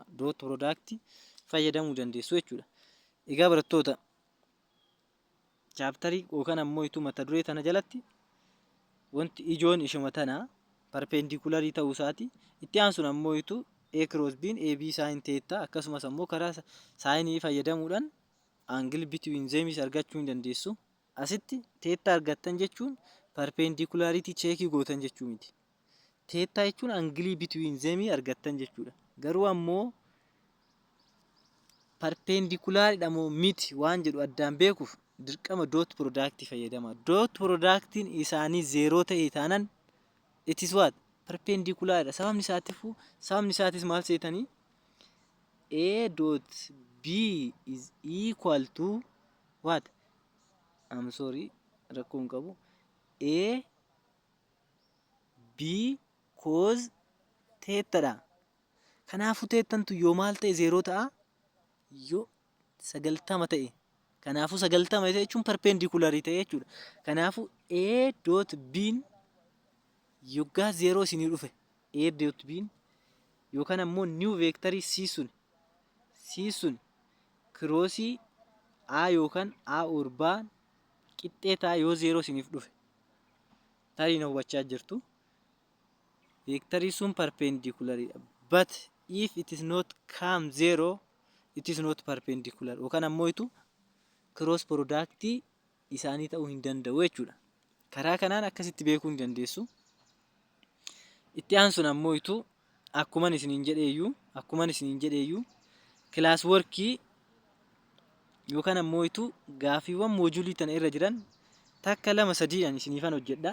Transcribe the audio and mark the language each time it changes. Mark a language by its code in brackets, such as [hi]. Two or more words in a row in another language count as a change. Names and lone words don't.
[om] Dot productii fayyadamuu dandeessu jechuudha. Egaa barattoota chaaptarii yookaan ammoo mata duree tana jalatti wanti ijoon ishuma tana perpendikularii ta'uu isaati. Itti aansuun ammoo A cross B AB sin theta akkasumas ammoo karaa saayinii fayyadamuudhaan [en] angle between them [om] argachuu hin dandeessu. Asitti theta argattan jechuun perpendikulaaritii cheekii gootan jechuu miti. Theta jechuun [en] angle between them [om] argattan jechuudha. Garuu ammoo perpendikulaariidha moo miti waan jedhu addaan beekuuf dirqama dot productii fayyadama. Dot productiin isaanii 0 ta'e taanan [en] it is what [om] perpendikulaariidha. Sababni isaatis maal seetanii A dot B [en] is equal to what? I'm sorry [om] rakkoon qabu. A B cos theta dha. Kanaafuu thetantu yoo maal ta'e 0 ta'a yoo 90 ta'e. Kanaafuu 90 ta'e jechuun perpendikularii ta'e jechuudha. Kanaafuu A dot B yoggaa 0 isinii dhufe A dot B yookaan ammoo new vectorii C sun crossii A yookaan A orbaa qixxee ta'a yoo 0 isiniif dhufe. Tarii na hubachaa jirtu. Vectorii sun perpendicular. [en] But if it is not come 0, it is not perpendicular. [om] Yookaan ammoo cross productii isaanii ta'uu hin danda'u jechuudha. Karaa kanaan akkasitti beekuu hin dandeessu. Itti aansuun ammoo akkuman isiniin jedheeyyuu [en] class workii [om] yookaan ammoo gaafiiwwan moojulii tana irra jiran takka 2-3 ani isiniifan hojjedha.